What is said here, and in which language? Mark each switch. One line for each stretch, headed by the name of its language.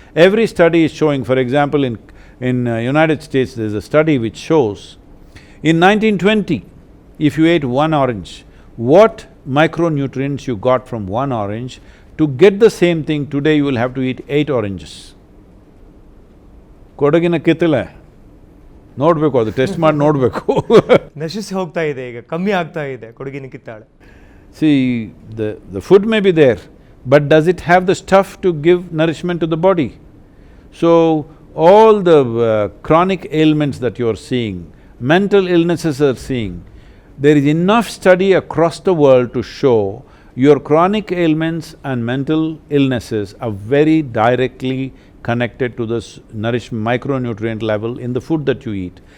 English: Every study is showing, for example, in United States, there's a study which shows, in 1920, if you ate one orange, what micronutrients you got from one orange. To get the same thing, today you will have to eat 8 oranges.
Kannada: ಕೊಡಗಿನ ಕಿತ್ತಲೆ ನೋಡ್ಬೇಕು, ಅದು test ಮಾಡಿ ನೋಡ್ಬೇಕು. ನಶಿಸಿ ಹೋಗ್ತಾ ಇದೆ, ಈಗ ಕಮ್ಮಿ ಆಗ್ತಾ ಇದೆ ಕೊಡಗಿನ ಕಿತ್ತಾಳೆ.
English: See, the food may be there, but does it have the stuff to give nourishment to the body? So, all the chronic ailments that you are seeing, mental illnesses are seeing, there is enough study across the world to show your chronic ailments and mental illnesses are very directly connected to this micronutrient level in the food that you eat.